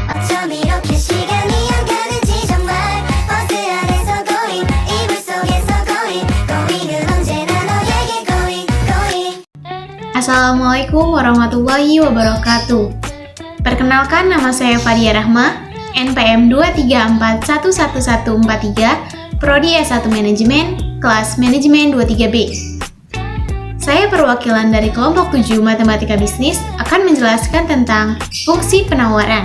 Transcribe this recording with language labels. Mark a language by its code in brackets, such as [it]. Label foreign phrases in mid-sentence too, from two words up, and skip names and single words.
[ko] 이렇게 시간이 안 가는지 정말 버스 안에서 going 이불 속에서 going은 언제나 너에게 going. [ar] السلام عليكم ورحمة الله وبركاته. [id] Perkenalkan, nama saya Fadia Rahma, NPM 234111143, Prodi S1 Manajemen, kelas Manajemen 23B. Saya perwakilan dari kelompok 7 Matematika Bisnis akan menjelaskan tentang fungsi penawaran.